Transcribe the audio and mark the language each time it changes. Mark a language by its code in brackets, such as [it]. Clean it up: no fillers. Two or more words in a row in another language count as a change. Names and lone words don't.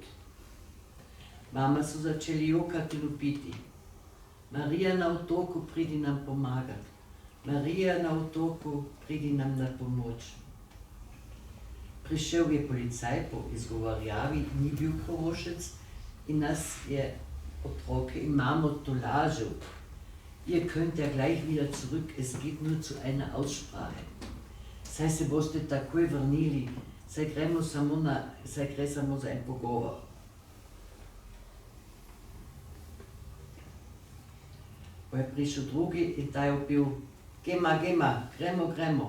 [sl] Mama so začeli jokati in vpiti: Marija na otoku, pridi nam pomagat. Marija na otoku, pridi nam na pomoč. Prišel je policaj po izgovarjavi, ni bil Korošec in nas je otroke in Mamo tolažil. [de] Ihr könnt ja gleich wieder zurück, es geht nur zu einer Aussprache. [sl] Saj se boste takoj vrnili, saj gre samo za en pogovor. Ko je prišel drugi in ta je vpil: Gema, gremo.